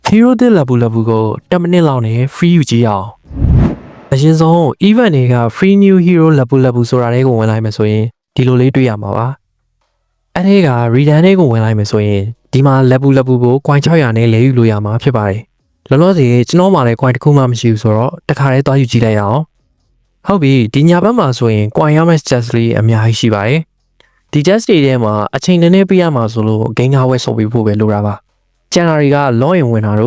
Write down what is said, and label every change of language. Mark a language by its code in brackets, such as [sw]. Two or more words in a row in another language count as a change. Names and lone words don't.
[my] Hero တဲ့ level ကို10မိနစ်လောက်နဲ့ free ယူကြည့်အောင်အရင်ဆုံး event တွေက [en] free new hero level [my] ဆိုတာတွေကိုဝင်လိုက်မယ်ဆိုရင်ဒီလိုလေးတွေ့ရမှာပါအဲ့ဒီက return တွေကိုဝင်လိုက်မယ်ဆိုရင်ဒီမှာ level ကို coin 600နဲ့လဲယူလို့ရမှာဖြစ်ပါတယ်လောလောဆယ်ကျွန်တော်မှလည်း coin တစ်ခုမှမရှိဘူးဆိုတော့ တခါတည်းသွားယူကြည့်လိုက်ရအောင်ဟုတ်ပြီဒီညဘက်မှာဆိုရင် coin ရမယ့် chest လေးအများကြီးရှိပါတယ်ဒီ chest တွေထဲမှာအချိန်နည်းနည်းပေးရမှာဆိုလို့ game ဝယ်ဆော့ပေးဖို့ပဲလိုတာပါကျန်တာတွေက login ဝင်တာ